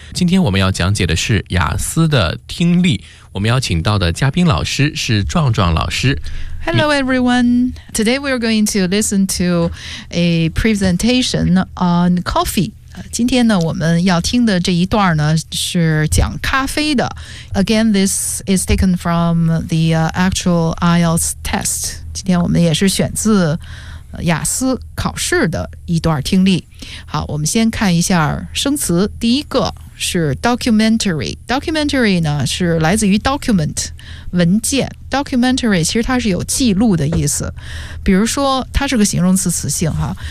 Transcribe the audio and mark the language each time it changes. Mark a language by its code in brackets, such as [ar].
[zh] 今天我们要讲解的是雅思的听力，我们邀请到的嘉宾老师是壮壮老师。 [en] Hello everyone. Today we are going to listen to a presentation on coffee. [zh] 今天呢我们要听的这一段呢是讲咖啡的。 [en] Again, this is taken from the actual IELTS test. [zh] 今天我们也是选自雅思考试的一段听力。好，我们先看一下生词。第一个是 documentary。 documentary 呢是来自于 document 文件。 documentary 其实它是有记录的意思，比如说它是个形容词词性哈。